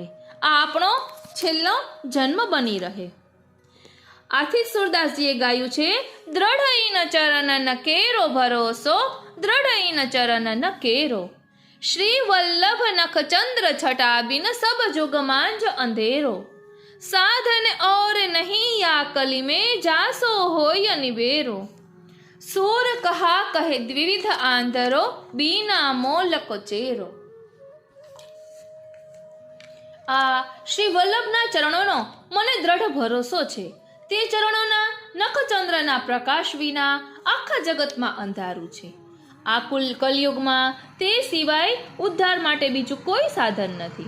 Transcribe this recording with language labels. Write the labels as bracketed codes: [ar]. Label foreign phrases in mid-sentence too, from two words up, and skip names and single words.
[gu] આ આપણો છેલ્લો જન્મ બની રહે. આથી જ સુરદાસજીએ ગાયું છે, [hi] दृढ़ इन चरण न केरो भरोसो, दृढ़ इन चरण न केरो. श्री वल्लभ नख चंद्र छटा बिन सब जुग मांज अंधेरो. સાધન और नहीं या कली में जासो होय निबेरो. सूर कहा कहे द्विविध आंधरो बीना मोलक चेरो. [gu] આ શ્રી વલ્લભના ચરણોનો મને દ્રઢ ભરોસો છે. તે ચરણોના નખચંદ્રના પ્રકાશ વિના આખા જગતમાં અંધારું છે. આ કલયુગમાં તે સિવાય ઉદ્ધાર માટે બીજું કોઈ સાધન નથી.